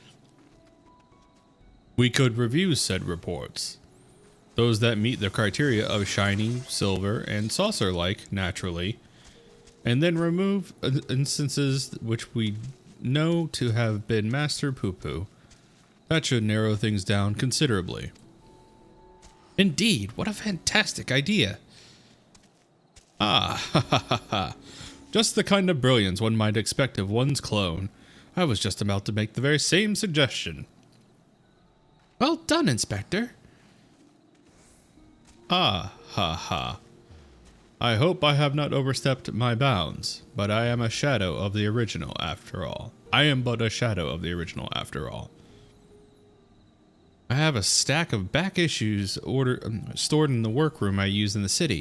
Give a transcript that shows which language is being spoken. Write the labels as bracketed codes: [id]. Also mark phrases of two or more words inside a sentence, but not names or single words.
[en] We could review said reports, those that meet the criteria of shiny, silver, and saucer-like, naturally, and then remove instances which we know to have been Master Poo-Poo. That should narrow things down considerably. Indeed, what a fantastic idea! Ah, ha ha ha ha. Just the kind of brilliance one might expect of one's clone. I was just about to make the very same suggestion. Well done, Inspector. Ah, ha ha. I hope I have not overstepped my bounds, but I am a shadow of the original after all. I am but a shadow of the original after all. I have a stack of back issues stored in the workroom I use in the city.